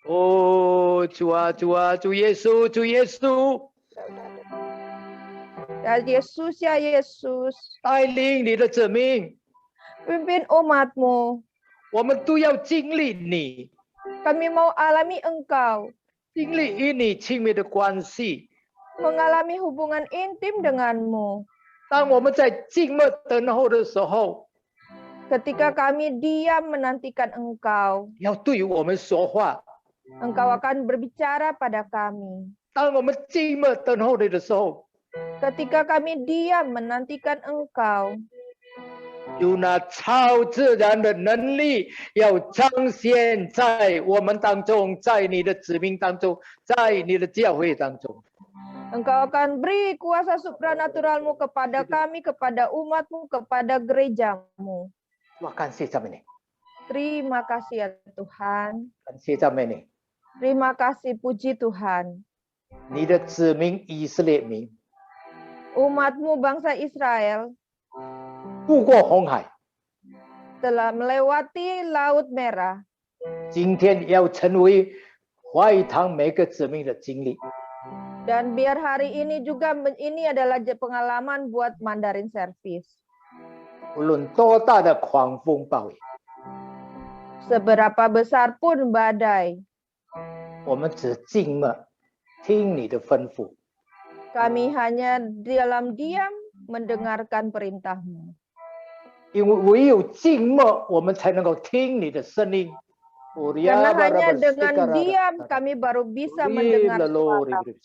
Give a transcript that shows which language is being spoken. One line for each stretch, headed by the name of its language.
Chinese: Oh, 主啊，主啊，主耶稣，主耶稣，
Indonesian: Ya Yesus, ya Yesus,
Chinese: 带领你的子民，
Indonesian: pimpin umatmu.
Chinese: 我们都要经历你，
Indonesian: Kami mau alami Engkau,
Chinese: 经历与你亲密的关系。
Indonesian: mengalami hubungan intim denganmu.
Chinese: 当我们在静默等候的时候，
Indonesian: Ketika kami diam menantikan Engkau,
Chinese: 要对我们说话。
Indonesian: Engkau akan berbicara pada kami.
Chinese: 当我们静默等候你的时候，
Indonesian: Ketika kami diam menantikan Engkau,
Chinese: 有那超自然的能力要彰显在我们当中，在你的子民当中，在你的教会当中。
Indonesian: Engkau akan beri kuasa supranaturalmu kepada kami, kepada umatmu, kepada gerejamu.
Chinese: 哇，感谢赞美你，
Indonesian: Terima kasih ya Tuhan.
Chinese: 感谢赞美你，
Indonesian: Terima kasih, puji Tuhan.
Chinese: 你的子民以色列民
Indonesian: Umatmu bangsa Israel
Chinese: 渡过红海，
Indonesian: telah melewati Laut Merah.
Chinese: 今天要成为华语堂每个子民的经历。
Indonesian: Dan biar hari ini juga ini adalah pengalaman buat Mandarin Service.
Chinese: 无论多大的狂风暴雨，
Indonesian: Seberapa besar pun badai,
Chinese: 我们只静默，听你的吩咐。
Indonesian: kami hanya dalam diam mendengarkan perintah-Mu.
Chinese: 因为唯有静默，我们才能够听你的声音。
Indonesian: Karena hanya dengan diam kami baru bisa mendengar suara.